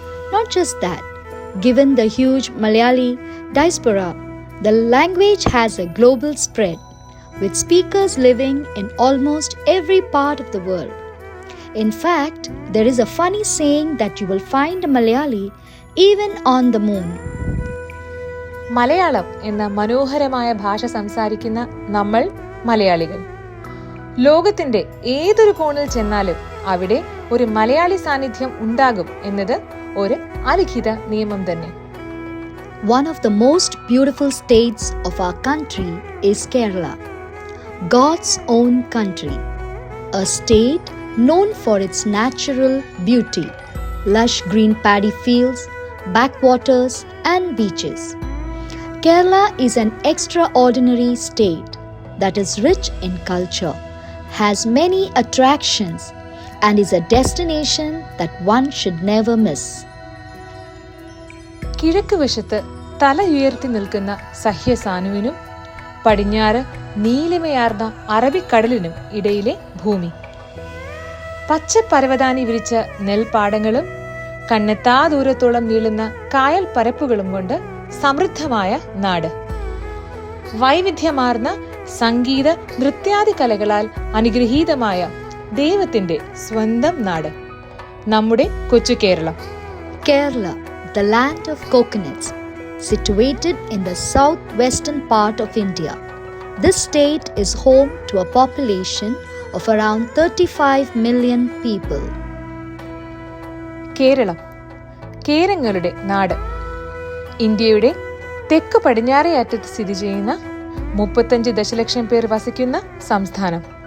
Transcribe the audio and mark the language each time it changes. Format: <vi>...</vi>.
<en>Not just that, given the huge Malayali diaspora, the language has a global spread, with speakers living in almost every part of the world. In fact, there is a funny saying that you will find a Malayali even on the moon.</en> <ml>Malayalam എന്ന മനോഹരമായ ഭാഷ സംസാരിക്കുന്ന നമ്മൾ മലയാളികൾ ലോകത്തിന്റെ ഏതൊരു കോണിൽ ചെന്നാലും അവിടെ ഒരു മലയാളി സാന്നിധ്യം ഉണ്ടാകും എന്നത് ഒരു അലിഖിത നിയമം തന്നെ.</ml> <en>One of the most beautiful states of our country is Kerala, God's own country, a state known for its natural beauty, lush green paddy fields, backwaters and beaches. Kerala is an extraordinary state that is rich in culture, has many attractions, and is a destination that one should never miss.</en> <ml>കിഴക്ക് വശത്ത് തല ഉയർത്തി നിൽക്കുന്ന സഹ്യസാനുവിനും പടിഞ്ഞാറ് നീലിമയാർന്ന അറബിക്കടലിനും ഇടയിലെ ഭൂമി, പച്ചപ്പരവതാനി വിരിച്ച നെൽപ്പാടങ്ങളും കണ്ണെത്താ ദൂരത്തോളം നീളുന്ന കായൽ പരപ്പുകളും കൊണ്ട് സമൃദ്ധമായ നാട്, വൈവിധ്യമാർന്ന സംഗീത നൃത്യാദി കലകളാൽ അനുഗ്രഹീതമായ ദൈവത്തിന്റെ സ്വന്തം നാട്, നമ്മുടെ കൊച്ചു Keralam.</ml> <en>Kerala, the land of coconuts, situated in the southwestern part of India. This state is home to a population of around 35 million people.</en> <ml>Keralam, കേരങ്ങളുടെ നാട്, ഇന്ത്യയുടെ തെക്ക് പടിഞ്ഞാറേ അറ്റത്ത് സ്ഥിതി ചെയ്യുന്ന 35 ദശലക്ഷം പേർ വസിക്കുന്ന സംസ്ഥാനം.</ml>